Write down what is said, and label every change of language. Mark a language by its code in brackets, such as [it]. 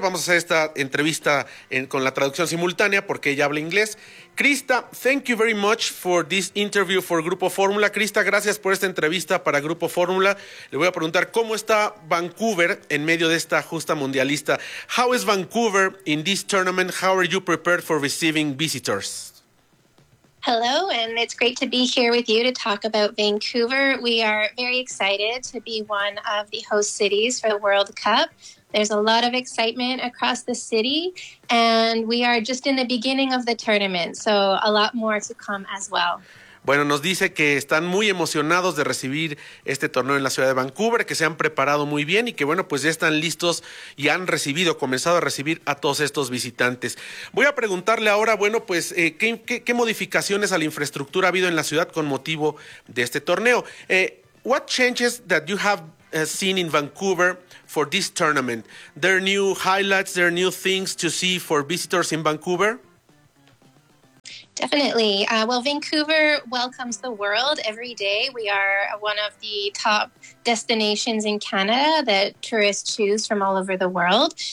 [es] Vamos a hacer esta entrevista con la traducción simultánea, porque ella habla inglés. [en] Krista, thank you very much for this interview for Grupo Fórmula. [es] Krista, gracias por esta entrevista para Grupo Fórmula. Le voy a preguntar, ¿cómo está Vancouver en medio de esta justa mundialista? [en] How is Vancouver in this tournament? How are you prepared for receiving visitors? Hello, and it's great to be here with you to talk about Vancouver. We are very excited to be one of the host cities for the World Cup. There's a lot of excitement across the city, and we are just in the beginning of the tournament, so a lot more to come as well. [es] Bueno, nos dice que están muy emocionados de recibir este torneo en la ciudad de Vancouver, que se han preparado muy bien y que, bueno, pues ya están listos y han comenzado a recibir a todos estos visitantes. Voy a preguntarle ahora, bueno, pues, ¿qué modificaciones a la infraestructura ha habido en la ciudad con motivo de este torneo? [en] What changes that you have seen in Vancouver for this tournament? There are new highlights, there are new things to see for visitors in Vancouver? Definitely. Well, Vancouver welcomes the world every day. We are one of the top destinations in Canada that tourists choose from all over the world.